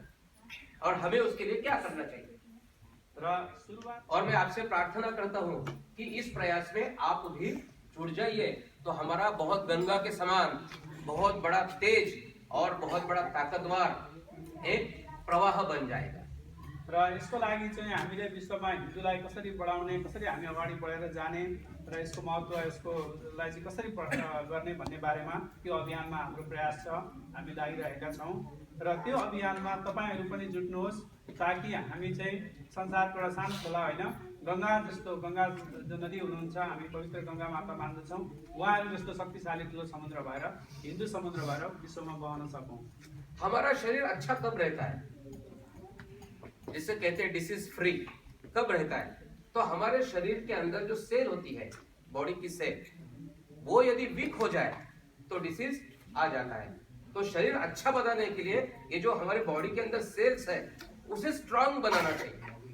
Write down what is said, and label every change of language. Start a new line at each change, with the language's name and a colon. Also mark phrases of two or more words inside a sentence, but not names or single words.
Hindi: और हमें उसके लिए क्या करना चाहिए? और मैं आपसे प्रार्थना करता हूं कि इस प्रयास में आप भी जुड़ जाइए, तो हमारा बहुत गंगा के समान बहुत बड़ा तेज और बहुत बड़ा ताकतवर एक प्रवाह बन जाएगा।
Nepali: र यसको लागि चाहिँ हामीले विश्वमा हिन्दूलाई कसरी बढाउने, कसरी हामी अगाडि बढेर जाने र यसको महत्त्व, यसकोलाई चाहिँ कसरी गर्ने भन्ने बारेमा त्यो अभियानमा हाम्रो प्रयास छ, हामी लागिरहेका छौँ। र त्यो अभियानमा तपाईँहरू पनि जुट्नुहोस्, ताकि हामी चाहिँ संसारको एउटा सानो खोला होइन, गङ्गा जस्तो, गङ्गा जो नदी हुनुहुन्छ, हामी पवित्र गङ्गा माता मान्दछौँ, उहाँहरू जस्तो शक्तिशाली ठुलो समुद्र भएर, हिन्दू समुद्र भएर विश्वमा बहन सकौँ।
Hindi: हमारा शरीर अच्छा कब रहता है? जिसे कहते हैं
English: disease free,
Hindi: कब रहता है? तो हमारे शरीर के अंदर जो सेल होती है, बॉडी की सेल, वो यदि वीक हो जाए तो डिसीज आ जाता है। तो शरीर अच्छा बनाने के लिए ये जो हमारे बॉडी के अंदर सेल्स है, उसे स्ट्रांग बनाना चाहिए।